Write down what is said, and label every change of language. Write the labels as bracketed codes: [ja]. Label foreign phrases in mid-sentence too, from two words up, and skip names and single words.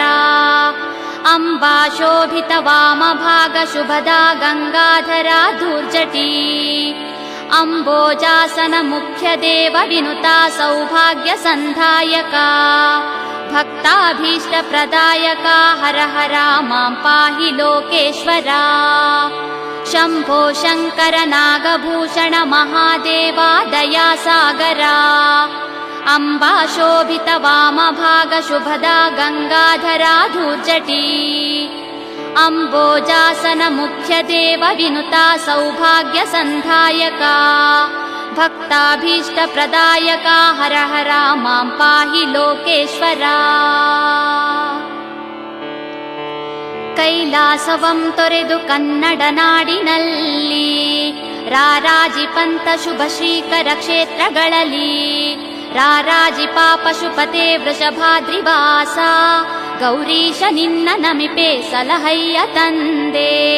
[sa] ಅಂಬಾ ಶೋಭಿತ ವಾಮಭಾಗ ಶುಭದಾ ಗಂಗಾಧರ ಧೂರ್ಜಟಿ. ಅಂಬೋಜಾಸನ ಮುಖ್ಯ ದೇವ ವಿನುತಾ ಸೌಭಾಗ್ಯ ಸಂಧಾಯಕ. ಭಕ್ತಾಭೀಷ್ಟ ಪ್ರದಾಯಕ ಹರ ಹರ ಮಾಂ ಪಾಹಿ ಲೋಕೇಶ್ವರ. ಶಂಭೋ ಶಂಕರ ನಾಗಭೂಷಣ ಮಹಾದೇವ ದಯಾಸಾಗರ. ಅಂಬಾ ಶೋಭಿತ ವಾಮಭಾಗ ಶುಭದಾ ಗಂಗಾಧರ ಧೂರ್ಜಟಿ. ಅಂಬೋಜಾಸನ ಮುಖ್ಯ ದೇವ ವಿನುತಾ ಸೌಭಾಗ್ಯ ಸಂಧಾಯಕ. ಭಕ್ತಾಭೀಷ್ಟ ಪ್ರದಾಯಕ ಹರ ಹರ ಮಾಂ ಪಾಹಿ ಲೋಕೇಶ್ವರ. [kn] ಕೈಲಾಸವಂ ತೊರೆದು ಕನ್ನಡ ನಾಡಿನಲ್ಲಿ ರಾರಾಜಿಪಂತ ಶುಭ ಶ್ರೀಕರ ಕ್ಷೇತ್ರಗಳಲ್ಲಿ. ರಾರಾಜಿಪ ಪಶುಪತೆ ವೃಷಭಾದ್ರಿವಾಸ ಗೌರೀಶ ನಿನ್ನ ನಮಿಪೆ ಸಲಹಯ್ಯ ತಂದೆ.